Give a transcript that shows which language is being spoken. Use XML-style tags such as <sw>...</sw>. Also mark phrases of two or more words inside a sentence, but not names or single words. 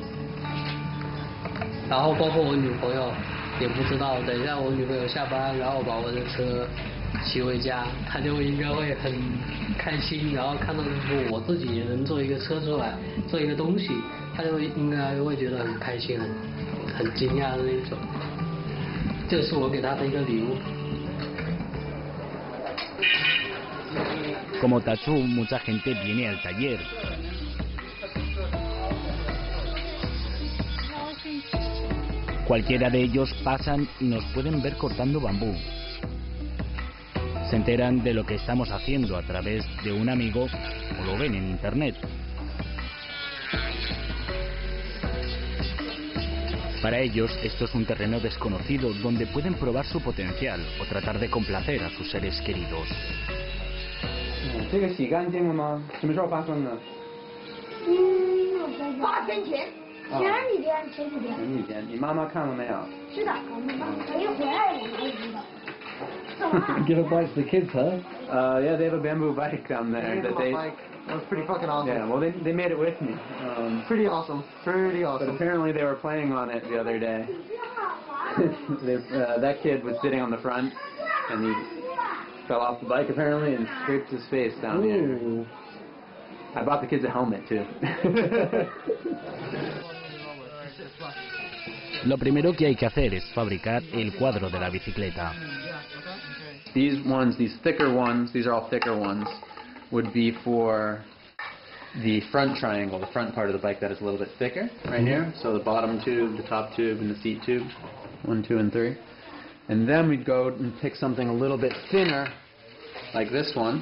<zh>然后包括我女朋友也不知道，等一下我女朋友下班，然后把我的车骑回家，她就应该会很开心，然后看到我自己也能做一个车出来，做一个东西，她就应该会觉得很开心，很惊讶的那种。这是我给她的一个礼物。</zh> <es>Como Tatsu, mucha gente viene al taller. Cualquiera de ellos pasan y nos pueden ver cortando bambú. Se enteran de lo que estamos haciendo a través de un amigo o lo ven en internet. Para ellos esto es un terreno desconocido donde pueden probar su potencial o tratar de complacer a sus seres queridos.</es> <zh>这个洗干净了吗？什么时候发生的 8天前，前几天。前几天，你妈妈看了没有？是的，我妈一回来我哪里知道。</zh> <en>Give a bike to the kids, huh? Yeah, they have a bamboo bike down there that they. That was pretty fucking awesome. Yeah, well they made it with me. Pretty awesome. Pretty awesome. But apparently they were playing on it the other day. That kid was sitting on the front, and he fell off the bike apparently and scraped his face down here. I bought the kids a helmet too.</en> <es>Lo primero que hay que hacer es fabricar el cuadro de la bicicleta.</es> <en>These ones, these thicker ones, these are all thicker ones, would be for the front triangle, the front part of the bike that is a little bit thicker, right here. So the bottom tube, the top tube, and the seat tube, 1, 2, and 3. And then we'd go and pick something a little bit thinner, like this one.</en>